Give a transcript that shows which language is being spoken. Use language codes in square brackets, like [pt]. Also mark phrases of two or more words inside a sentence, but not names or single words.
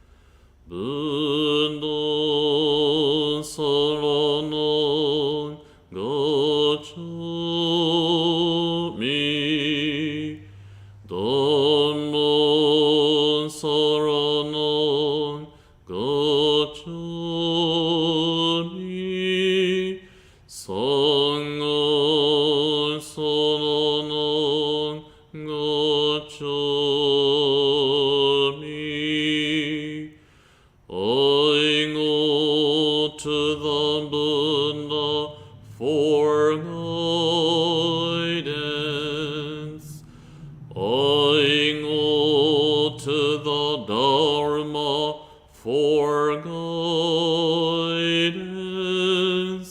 [pi] Vandana Ti-Sarana gacchami, Dhamma Saranam gacchami, Sangha Saranam gacchami. [en] I go to the Buddha for guidance. I go to the Dharma for guidance.